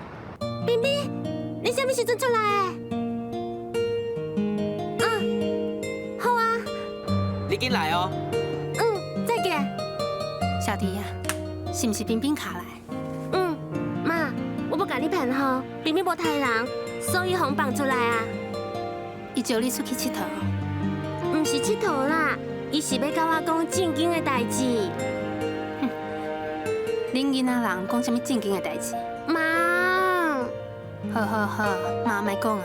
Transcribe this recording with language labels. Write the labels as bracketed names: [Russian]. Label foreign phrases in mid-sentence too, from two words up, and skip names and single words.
[Min Nan Chinese] 彬彬，你什么时阵出来的？好啊，你紧来哦。再见。小弟呀，是不是彬彬卡来？妈，我不甲你骗吼，彬彬无杀人，所以互放出来啊。伊招你出去佚佗？唔是佚佗啦，伊是要甲我讲正经的代志。恁囡仔人讲什么正经的代志？妈，好好好，妈莫讲啊。